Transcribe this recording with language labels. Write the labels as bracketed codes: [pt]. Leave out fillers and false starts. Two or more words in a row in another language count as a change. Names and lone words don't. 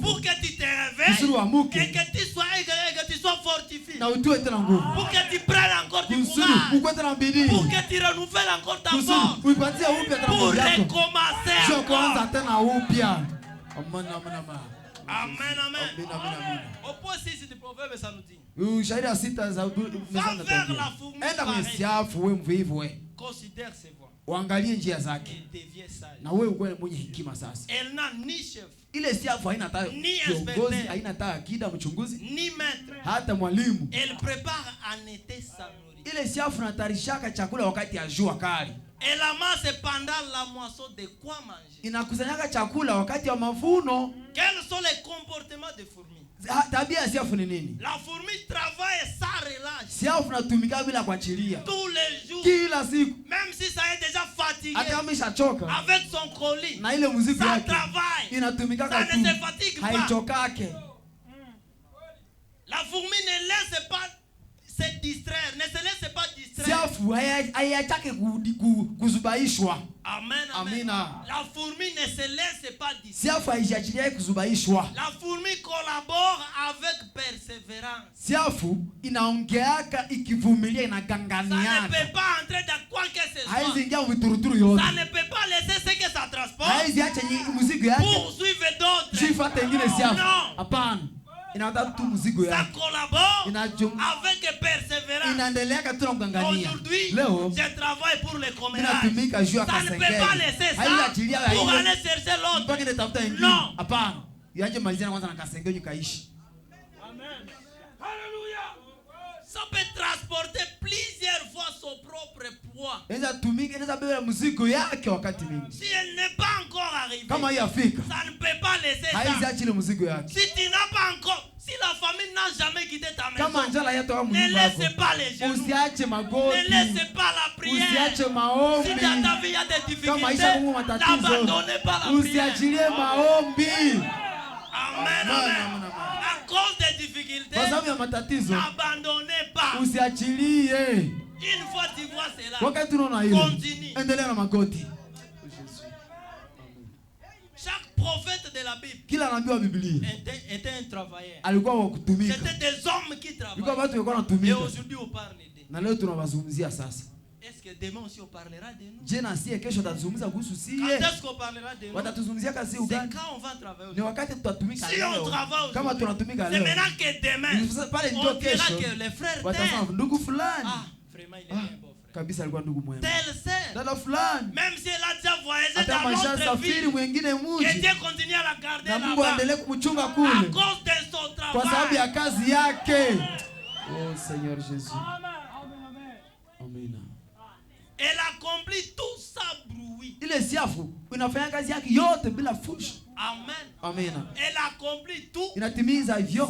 [fr] pour que tu te [sw] kusudi [fr] réveilles [sw] uamuke [fr] et que tu sois fortifié. [sw] na utiwe tena nguvu [fr] Pour que tu prennes encore du [sw] kusudi [fr] courage. [sw] ukuwe tena bidii [fr] Pour que tu renouvelles encore ta force. [sw] kusudi uipatie upya tena [fr] Pour [sw] nguvu yako [fr] recommencer [sw] sio kuanza [fr] encore. [sw] tena upya. [fr] Amen, amen, amen. Amen, amen. Amen, amen, amen. Au point 6 du proverbe, ça nous dit. [sw] Ushahidi wa sita za [fr] Va vers la fourmi [sw] enda kwenye [fr] pareille. [sw] siafu, we mvivu we, [fr] Considère ses voies [sw] uangalie njia zake [fr] et deviens sage. [sw] na wewe ukuwe mwenye hekima. Sasa [fr] Elle n'a ni chef, [sw] ile siafu haina hata [fr] Ni [sw] kiongozi, [fr] inspecteur. [sw] haina hata akida mchunguzi, [fr] ni maître. [sw] hata mwalimu. [fr] Elle prépare en été sa nourriture. [sw] Ile siafu natarishaka chakula wakati ya jua kali, [fr] Elle amasse pendant la moisson de quoi manger. [sw] inakusanyaka chakula wakati wa mavuno. [fr] Quels sont les comportements des fourmis? [sw] Tabia ya siafu ni nini? [fr] La fourmi travaille sans relâche [sw] Siafu natumika bila kuachilia [fr] tous les jours. [sw] kila siku, [fr] Même si ça est déjà fatigué [sw] hata kama ishachoka [fr] avec son colis, [sw] na ile muziki [fr] ça [sw] yake [fr] travaille. [sw] inatumikaka [fr] Ça [sw] tu, [fr] ne se fatigue pas. [sw] haichokake. [fr] La fourmi ne laisse pas se distraire, ne se laisse pas distraire. [sw] Siafu haiachake kuzubaishwa. [fr] Amen, amen. [sw] Amina. [fr] La fourmi ne se laisse pas distraire. [sw] Siafu haijiachilia kuzubaishwa. [fr] La fourmi collabore avec persévérance. [sw] Siafu inaongeaka ikivumilia, [fr] Ça ne [sw] inaganganiaka, [fr] peut pas entrer dans quoi que ce soit. [sw] haizi ingia vituruturu yote, [fr] Ça ne peut pas laisser ce que ça transporte [sw] haizi acha mzigo yake [fr] pour suivre d'autres. [sw] jifate ingine. Siafu [fr] Non. [sw] hapana, inataka tu mzigo [fr] Ça [sw] yake, [fr] collabore [sw] Inajum- [fr] avec persévérance. [sw] inaendeleaka tu na kugangania. [fr] Aujourd'hui, [sw] Leo [fr] je travaille pour le comménage. [sw] inatumika juu ya [fr] Ça ne peut [sw] kasengeli, [fr] pas laisser ça [sw] haiachilia [fr] pour [sw] ile [fr] aller chercher l'autre. [sw] mpaka inatafuta ingine. [fr] Non. [sw] Hapana, yaje malizana kwanza na kasengeli kaishi. [fr] Ça peut transporter plusieurs fois son propre poids. [sw] Inaweza tumika, inaweza beba mzigo yake wakati mingi. [fr] Si elle n'est pas encore arrivée, [sw] Kama hii Afrika [fr] ça ne peut pas laisser [sw] haizi [fr] ça. [sw] acha ile mzigo yake. [fr] Si tu n'as pas encore, si la famille n'a jamais quitté ta [sw] Kama [fr] maison, [sw] njala yetu au [fr] ne [sw] mnyumba [fr] laisse [sw] yako, [fr] pas les genoux, [sw] usiache [fr] ne [sw] magoti, [fr] laisse pas la prière. [sw] usiache maombi. [fr] Si dans ta vie il y a des [sw] Kama [fr] difficultés, [sw] isha Mungu matatizo, [fr] n'abandonnez pas la prière. [sw] usiachilie maombi. [fr] Amen, amen. À cause des difficultés, [sw] Kwa sababu ya matatizo [fr] n'abandonnez pas. [sw] usiachilie. [fr] Une fois tu vois cela, [sw] Wakati unaona hilo, [fr] continue. [sw] endelea na magoti. [fr] Chaque prophète de la Bible [sw] Kila nabii wa Biblia [fr] était un travailleur. [sw] alikuwa wa kutumika, [fr] C'était des hommes qui [sw] ilikuwa [fr] travaillaient. [sw] watu walikuwa [fr] Et [sw] wanatumika, [fr] aujourd'hui on parle d'eux. [sw] na leo tunawazungumzia sasa. [fr] Est-ce que demain aussi on parlera de nous? [sw] Je, na sie kesho watazungumza kuhusu [fr] Quand [sw] sie, [fr] est-ce qu'on parlera de nous? [sw] watatuzungumzia kazi [fr] C'est [sw] gani? [fr] quand on va travailler [sw] Ni [fr] aujourd'hui. [sw] wakati tutatumika [fr] Si on [sw] leo. [fr] travaille [sw] Kama [fr] aujourd'hui, [sw] tunatumika [fr] c'est [sw] leo, [fr] maintenant que demain, [sw] pale [fr] on [sw] ndio [fr] dira [sw] kesho [fr] que les frères [sw] watasema [fr] tel, [sw] ndugu fulani, [fr] ah, vraiment il est [sw] ah, [fr] un beau frère. [sw] kabisa alikuwa ndugu mwema, [fr] Telle sœur, [sw] dada fulani, [fr] même si elle a déjà voyagé [sw] hata [fr] dans [sw] maisha [fr] l'autre [sw] safiri [fr] ville, [sw] mwingine [fr] que [sw] muji, [fr] Dieu continue à la garder [sw] na Mungu [fr] là-bas [sw] aendelee kumchunga [fr] à [sw] kule [fr] cause de son [sw] kwa sababu ya [fr] travail. [sw] kazi yake. [fr] Oh Seigneur Jésus, amina. Elle accomplit tout sans bruit. [sw] Ile siafu inafanya kazi yake yote bila fujo. [fr] Amen. [sw] Amina, [fr] Elle accomplit tout [sw] inatimiza vyote